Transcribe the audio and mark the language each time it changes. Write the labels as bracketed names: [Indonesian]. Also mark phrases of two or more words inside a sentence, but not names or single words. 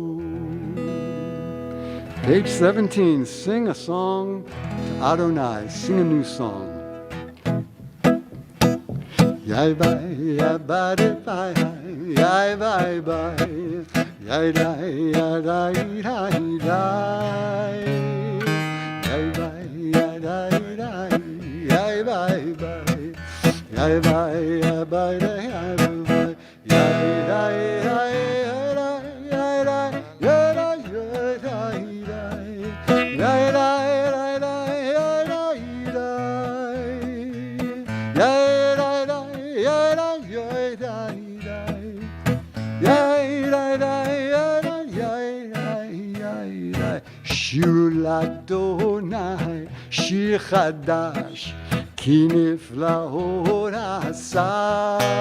[English] Page 17, sing a song to Adonai, sing a new song. Yai bye, yai bye, bye, yai bye, bye, yai dai, yai dai, dai, dai, yai bye, yai dai, dai, yai bye, bye, yai bye, yai bye, yai bye, yai dai, dai, yai dai, yai dai, yai dai, [Hebrew] שירו לאדוני שיר חדש, כי נפלאות עשה.